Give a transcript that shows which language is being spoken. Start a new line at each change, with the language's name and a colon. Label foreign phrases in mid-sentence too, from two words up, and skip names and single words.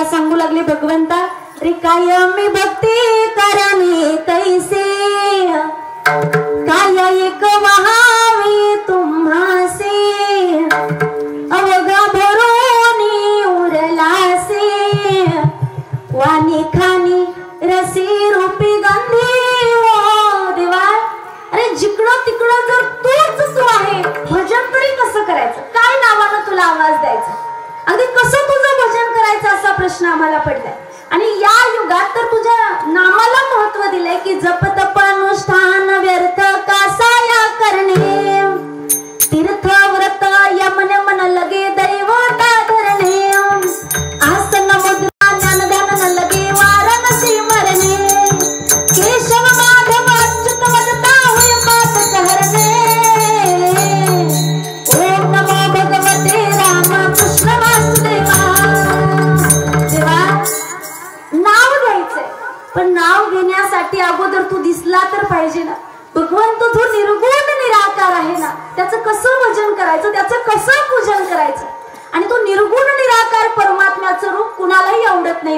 Marathi: सांगू लागले, भगवंता रे काय मी भक्ती करणे कैसे, काय एक वहावे तुम्हासे, अवघा भरोनी उरलासे, वाणी खानी रसी रूपी गंधी हो देवा. अरे जिकडं तिकडं जर तूच तू आहे, भजन तरी कसं करायचं, काय नावानं तुला आवाज द्यायचा, अगदी कसं तुझं भजन करायचं असा प्रश्न आम्हाला पडलाय. आणि या युगात तर तुझ्या नामाला महत्व दिलंय की जप तप अनुष्ठान व्यर्थ कासाया करणे, तीर्थ व्रत यमन मन लगे दैवता धरणे, आसन मुद्रा ज्ञान ध्यान न लगे वाराणसी मरणे, केशव माधव अच्युत वदता होय पातक हरणे, ओम नमो भगवते राम कृष्ण वासुदेवा. देवा नाव घ्यायचंय पण नाव घेण्यासाठी अगोदर तू दिसला तर पाहिजे ना. भगवंत जो निर्गुण निराकार आहे ना, त्याचं कसं भजन करायचं, त्याचं कसं पूजन करायचं. आणि तो निर्गुण निराकार परमात्म्याचं रूप कुणालाही आवडत नाही.